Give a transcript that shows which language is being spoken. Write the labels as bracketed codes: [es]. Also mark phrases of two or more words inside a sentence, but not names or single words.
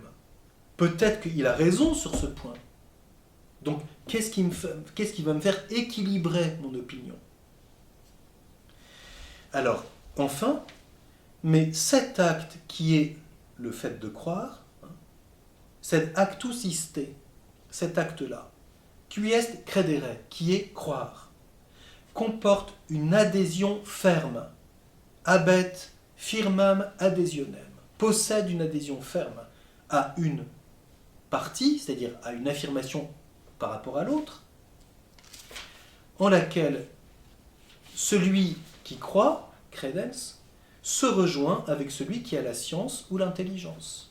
[fr] Peut-être qu'il a raison sur ce point. Donc qu'est-ce qui va me faire équilibrer mon opinion ? Alors, enfin, mais cet acte qui est le fait de croire, cet [la] actus iste, [fr] cet acte-là, qui est credere, qui est croire, comporte une adhésion ferme, [la] habet firmam adhesionem, [fr] possède une adhésion ferme à une partie, c'est-à-dire à une affirmation par rapport à l'autre, en laquelle celui qui croit, credens, se rejoint avec celui qui a la science ou l'intelligence.